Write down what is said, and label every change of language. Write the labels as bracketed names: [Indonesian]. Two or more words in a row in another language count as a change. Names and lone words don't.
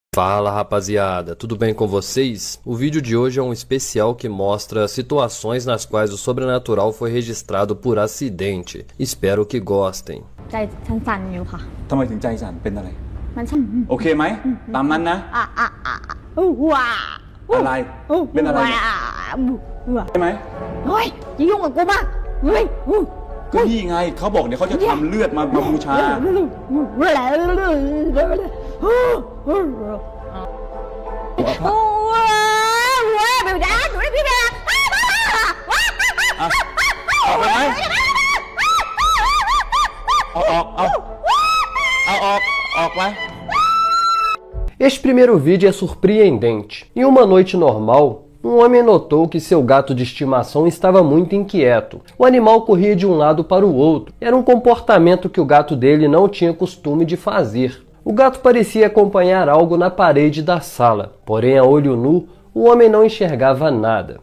[Portuguese] Fala rapaziada, tudo bem com vocês? O vídeo de hoje é um especial que mostra situações nas quais o sobrenatural foi registrado por acidente. Espero que gostem. [Thai] ใจฉันสั่นอยู่ค่ะ ทำไมถึงใจสั่นเป็นอะไร มันสั่น โอเคไหมตามนั้นนะ ว้า อะไรเป็นอะไรเนี่ย ว้า ใช่ไหม เฮ้ยอย่ายุ่งกับกูมากเฮ้ย ก็นี่ไงเขาบอกเดี๋ยวเขาจะทำเลือดมาบูชา โอ้ยเบลดาหนูได้พี่เบล ออกไปไหมเอาออกไป [Portuguese] Este primeiro vídeo é surpreendente. Em uma noite normal, um homem notou que seu gato de estimação estava muito inquieto. O animal corria de um lado para o outro. Era um comportamento que o gato dele não tinha costume de fazer. O gato parecia acompanhar algo na parede da sala, porém a olho nu, o homem não enxergava nada.